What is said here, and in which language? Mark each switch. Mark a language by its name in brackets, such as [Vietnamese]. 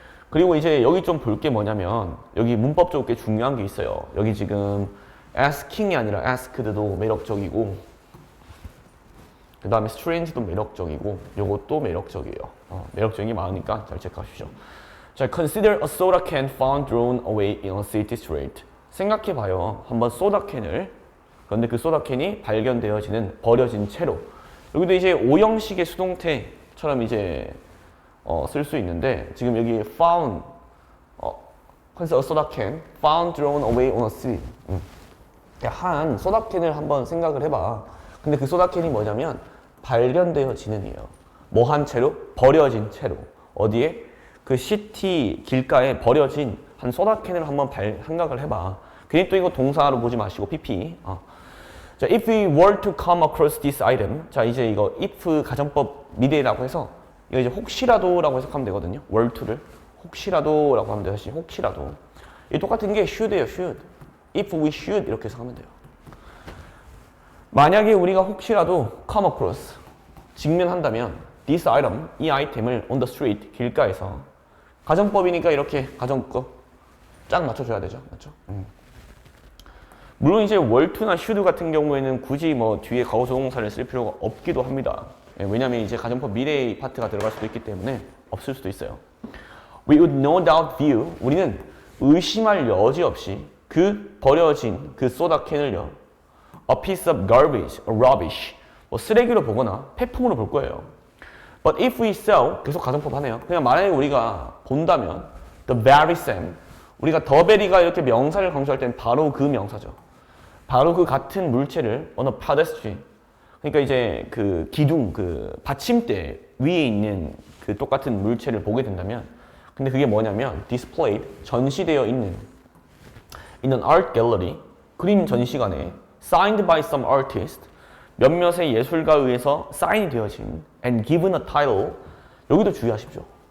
[Korean] 그리고 이제 여기 좀 볼 게 뭐냐면 여기 문법적으로 꽤 중요한 게 있어요. 여기 지금 asking이 아니라 asked도 매력적이고, 그 다음에 strange도 매력적이고, 요것도 매력적이에요. 매력적인 게 많으니까 잘 체크하십시오. [English] 자, consider a soda can found thrown away in a city street. [Korean] 생각해봐요. 한번 소다캔을, 그런데 그 소다캔이 발견되어지는, 버려진 채로. 여기도 이제 5형식의 수동태처럼 이제 쓸 수 있는데, 지금 여기 found, [English] consider a soda can found thrown away on a street. [Korean] 한 소다캔을 한번 생각을 해봐. 근데 그 소다캔이 뭐냐면 발견되어지는이에요. 뭐 한 채로? 버려진 채로. 어디에? 그 시티 길가에 버려진 한 소다캔을 한번 생각을 해봐. 괜히 또 이거 동사로 보지 마시고 PP. [English] 자, if we were to come across this item. [Korean] 자, 이제 이거 if 가정법 미래라고 해서 이거 이제 혹시라도라고 해석하면 되거든요. were to를 혹시라도라고 하면 돼요. 다시 혹시라도. 이 똑같은 게 should예요. should. [English] if we should [Korean] 이렇게 해석하면 돼요. 만약에 우리가 혹시라도 [English] come across [Korean] 직면한다면 [English] this item, [Korean] 이 아이템을 [English] on the street, [Korean] 길가에서, 가정법이니까 이렇게 가정법 쫙 맞춰줘야 되죠. 맞죠? 물론 이제 were to나 should 같은 경우에는 굳이 뭐 뒤에 과거조동사를 쓸 필요가 없기도 합니다. 왜냐면 이제 가정법 미래의 파트가 들어갈 수도 있기 때문에 없을 수도 있어요. [English] We would no doubt view, [Korean] 우리는 의심할 여지 없이 그 버려진 그 소다캔을요, [English] a piece of garbage, or rubbish, [Korean] 뭐 쓰레기로 보거나 폐품으로 볼 거예요. [English] But if we saw, [Korean] 계속 가정법 하네요. 그냥 만약에 우리가 본다면 [English] the very same, [Korean] 우리가 the very가 이렇게 명사를 강조할 때는 바로 그 명사죠. 바로 그 같은 물체를 on a pedestal, 그러니까 이제 그 기둥, 그 받침대 위에 있는 그 똑같은 물체를 보게 된다면, 근데 그게 뭐냐면 [English] displayed, [Korean] 전시되어 있는 [English] in an art gallery, [Korean] 그림 전시관에 [English] signed by some artist, [Korean] 몇몇의 예술가에 의해서 사인이 되어진 [English] and given a title. [Korean] 여기도 주의하십시오.